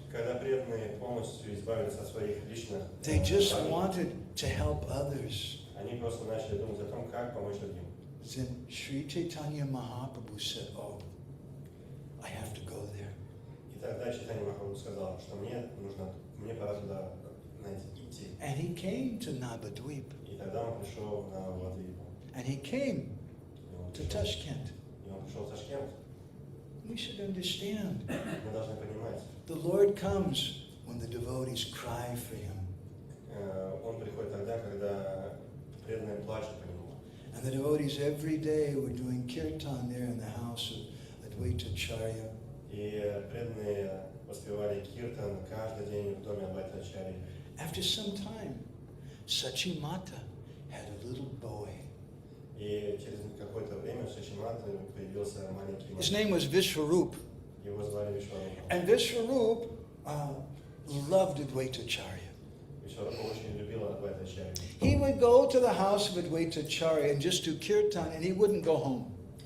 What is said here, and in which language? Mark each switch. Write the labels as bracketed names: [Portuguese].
[Russian] Когда преданные полностью избавились от своих личных [English] They just [Russian] желаний, [English] wanted to help others. [Russian] они просто начали думать о том, как помочь другим. [English] Then Sri Chaitanya Mahaprabhu said, "Oh, I have to go there." [Russian] И тогда Чайтанья Махапрабху сказал, что мне пора туда идти. [English] And he came to Navadvip. [Russian] И тогда он пришел на Навадвипу. [English] And he came [Russian] И он [English] to [Russian] пришел- [English] Tashkent. [Russian] И он пришел в Ташкент. [English] We should understand. [Russian] Мы должны понимать, [English] The Lord comes when the devotees cry for him. [Russian] он приходит тогда, когда преданные плачут по нему. [English] And the devotees every day were doing kirtan there in the house of Advaitacharya. [Russian] И преданные воспевали киртан каждый день в доме Адвайтачарьи. [English] After some time, Sachimata had a little boy. [Russian] И через какое-то время в Шачимате появился маленький [English] His name was Vishwarup. [Russian] Его звали Вишварупа. [English] And Vishwarup loved Advaitacharya. [Russian] Вишварупа очень любила Адвайтачарьи. [English] He would go to the house of Advaitacharya and just do kirtan, and he wouldn't go home.